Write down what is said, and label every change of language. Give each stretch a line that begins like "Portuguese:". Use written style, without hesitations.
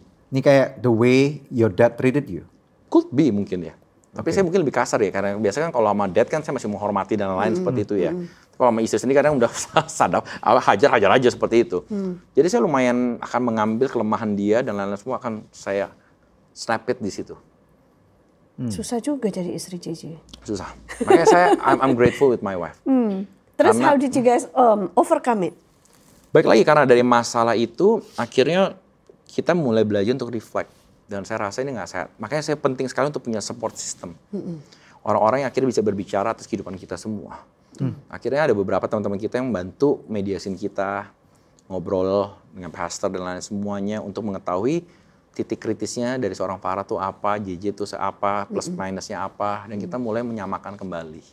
Indonesian: Ini kayak
English: the way your dad treated you? Could be
Indonesian: mungkin ya. Tapi saya mungkin lebih kasar ya, karena biasanya kan kalau sama dad kan saya masih menghormati dan lain-lain seperti itu ya. Kalau sama istri sendiri kadang udah sadap, hajar aja seperti itu. Jadi saya lumayan akan mengambil kelemahan dia dan lain-lain semua akan saya
English: snap it
Indonesian: di situ. Susah juga jadi istri JJ. Susah. Makanya
English: I'm grateful with my wife.
Indonesian: Terus
English: how did you guys overcome it?
Indonesian: Baik lagi karena dari masalah itu akhirnya kita mulai belajar untuk reflect. Dan saya rasa ini nggak sehat. Makanya saya penting sekali untuk punya support system. Orang-orang yang akhirnya bisa berbicara atas kehidupan kita semua. Akhirnya ada beberapa teman-teman kita yang membantu mediasin kita, ngobrol dengan pastor dan lain semuanya untuk mengetahui titik kritisnya dari seorang Farah tuh apa, JJ itu apa, plus minusnya apa, dan kita mulai menyamakan kembali.